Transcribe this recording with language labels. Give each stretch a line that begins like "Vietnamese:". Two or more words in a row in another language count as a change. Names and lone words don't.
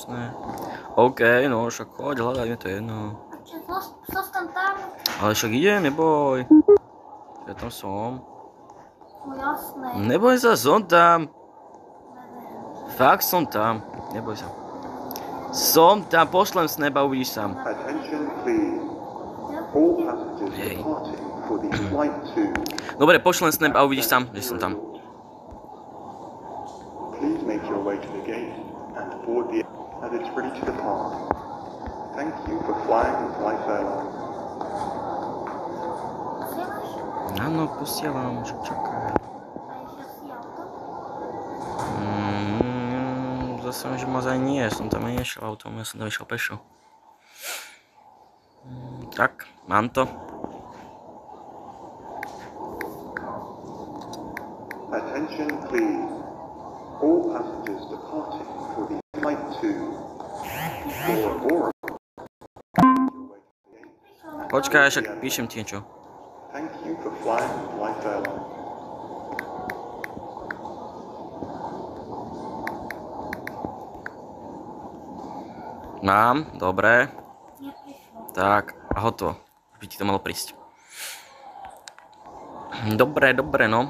Slovak: OK, no však choď, hľadaj, mi to je jedno. A čo, zostan tam? Ale však idem, neboj. Ja tam som. No jasné. Neboj sa, som tam. Fakt som tam. Neboj sa. Som tam, pošlem snap a uvidíš sám.
English: Attention please. All passengers Hey. departing for the flight to
Slovak: Dobre, pošlem snap a uvidíš sám, že som tam.
English: Please make your way to the gate and board the as it's ready to depart. Thank you for flying with Life Airlines.
Slovak: Posielaš? Áno, posielam, že čakaj. A ešte si auto? Zase, že moc aj nie, som tam aj nešiel autom, ja som tam išiel pešo. Tak, mám to.
English: Attention please. All passengers departing for the flight to Bora Bora.
Slovak: Počkaj, však píšem ti niečo.
English: Thank you for flying with Life Airlines.
Slovak: Mám, dobre. Neprišlo. Tak, a hotovo. Už by ti to malo prísť. Dobre, no.